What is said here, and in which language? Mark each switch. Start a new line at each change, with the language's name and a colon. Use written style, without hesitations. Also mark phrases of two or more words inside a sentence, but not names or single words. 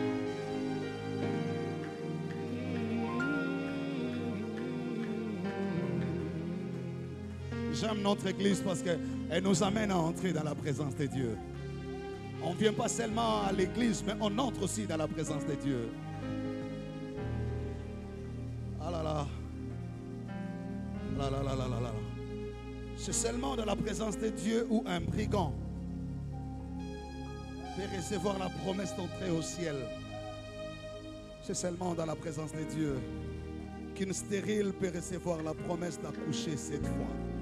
French: J'aime notre église parce qu'elle nous amène à entrer dans la présence de Dieu. On ne vient pas seulement à l'église, mais on entre aussi dans la présence de Dieu. Ah là là. Là là là là là là. C'est seulement dans la présence de Dieu où un brigand peut recevoir la promesse d'entrer au ciel. C'est seulement dans la présence de Dieu qu'une stérile peut recevoir la promesse d'accoucher 7 fois.